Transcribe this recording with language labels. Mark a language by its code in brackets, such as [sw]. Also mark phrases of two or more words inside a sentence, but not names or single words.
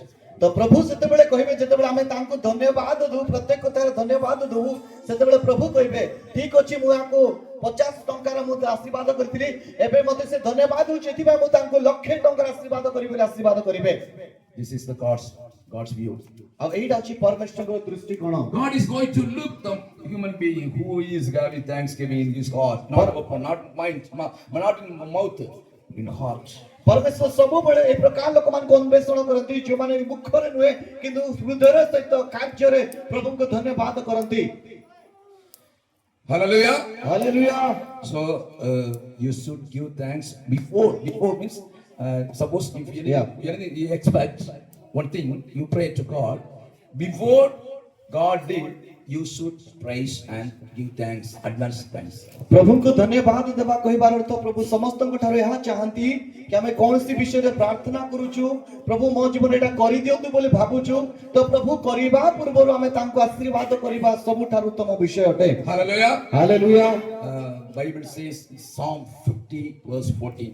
[or] ତ ପ୍ରଭୁ ସେତେବେଳେ କହିବେ ଯେତେବେଳେ ଆମେ ତାଙ୍କୁ ଧନ୍ୟବାଦ ଦଉ ପ୍ରତ୍ୟେକ କଥାରେ ଧନ୍ୟବାଦ ଦଉ ସେତେବେଳେ ପ୍ରଭୁ କହିବେ ଠିକ ଅଛି ମୁଁ ୟାଙ୍କୁ 50 ଟଙ୍କାର ମୁଁ ଆଶୀର୍ବାଦ କରିଥିଲି ଏବେ ମୋତେ ସେ ଧନ୍ୟବାଦ ଦଉଛି ଏଥିପାଇଁ ମୁଁ ତାଙ୍କୁ ଲକ୍ଷେ ଟଙ୍କାର ଆଶୀର୍ବାଦ କରିବି ବୋଲି ଆଶୀର୍ବାଦ କରିବେ [en] This is the God's view. [or] ଆଉ ଏଇଟା ଅଛି ପରମେଶ୍ୱରଙ୍କ ଦୃଷ୍ଟିକୋଣ [en] God is going to look the human being who is having thanksgiving in his heart, not open, not mind, not in mouth, in heart. [or] ପରମେଶ୍ୱର ସବୁବେଳେ ଏ ପ୍ରକାର ଲୋକମାନଙ୍କୁ ଅନ୍ୱେଷଣ କରନ୍ତି ଯେଉଁମାନେ ମୁଖରେ ନୁହେଁ କିନ୍ତୁ ହୃଦୟର ସହିତ କାର୍ଯ୍ୟରେ ପ୍ରଭୁଙ୍କୁ ଧନ୍ୟବାଦ କରନ୍ତି [en] Hallelujah. [or] ହାଲେଲୁୟା [en] So you should give thanks before means suppose if anything you expect one thing you pray to God before God did you should praise and give thanks advance thanks. [or] ପ୍ରଭୁଙ୍କୁ ଧନ୍ୟବାଦ ଦେବା କହିବାର ଅର୍ଥ ପ୍ରଭୁ ସମସ୍ତଙ୍କ ଠାରୁ ଏହା ଚାହାନ୍ତି କି ଆମେ କୌଣସି ବିଷୟରେ ପ୍ରାର୍ଥନା କରୁଛୁ ପ୍ରଭୁ ମୋ ଜୀବନରେ ଏଇଟା କରିଦିଅନ୍ତୁ ବୋଲି ଭାବୁଛୁ ତ ପ୍ରଭୁ କରିବା ପୂର୍ବରୁ ଆମେ ତାଙ୍କୁ ଆଶୀର୍ବାଦ କରିବା ସବୁଠାରୁ ଉତ୍ତମ ବିଷୟ ଅଟେ [en] Hallelujah. [or] ହାଲେଲୁୟା [en] Bible says Psalm 50 verse 14.